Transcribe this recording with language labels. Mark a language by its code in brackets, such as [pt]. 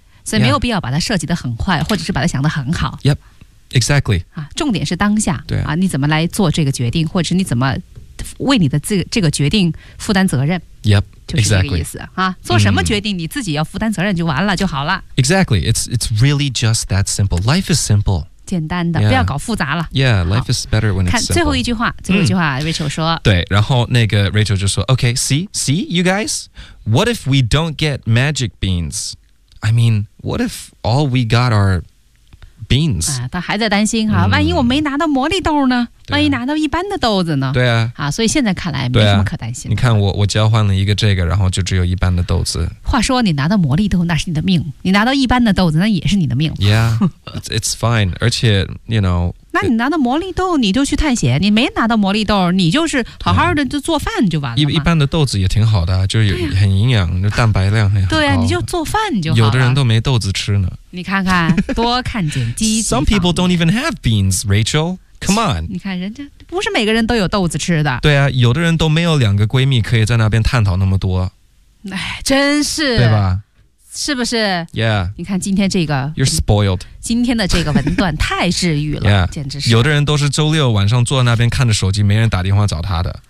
[zh] 所以没有必要把它设计得很快、 [en] yeah. [zh] 或者是把它想得很好 [en] Yep, exactly、 [zh] 啊、重点是当下对啊，你怎么来做这个决定或者是你怎么为你的这个决定负担责任 [en] Yep, [zh] 就是这个意思、 [en] exactly. [zh] 啊、做什么决定你自己要负担责任就完了就好了 [en] Exactly, it's really just that simple Life is simple [zh] 简单的 [en] yeah, [zh] 不要搞复杂了 [en] Yeah, life is better when it's simple [zh] 看最后一句话最后一句话、嗯、Rachel 说对然后那个 [en] Rachel [zh] 就说 [en] OK, see, you guys What if we don't get magic beans? I mean, what if all we got are beans?、 [zh] 啊、他还在担心哈、嗯、万一我没拿到魔力豆呢、啊、万一拿到一般的豆子呢对 啊, 啊所以现在看来没什么可担心的、啊、你看 我交换了一个这个然后就只有一般的豆子话说你拿到魔力豆那是你的命你拿到一般的豆子那也是你的命 [en] Yeah, it's fine [zh] 而且 [en] you know [zh] 那你拿到魔力豆你就去探险你没拿到魔力豆你就是好好的就做饭就完了一般的豆子也挺好的就有很营养、啊、就蛋白量很高对啊你就做饭就好了有的人都没豆子吃呢你看看多看见积极方面 [en] Some people don't even have beans, Rachel Come on [zh] 你看人家不是每个人都有豆子吃的对啊有的人都没有两个闺蜜可以在那边探讨那么多哎，真是对吧是不是 [en] Yeah [zh] 你看今天这个 [en] You're spoiled [zh] 今天的这个文段太治愈了 [en] Yeah [zh] 简直是有的人都是周六晚上坐在那边看着手机没人打电话找他的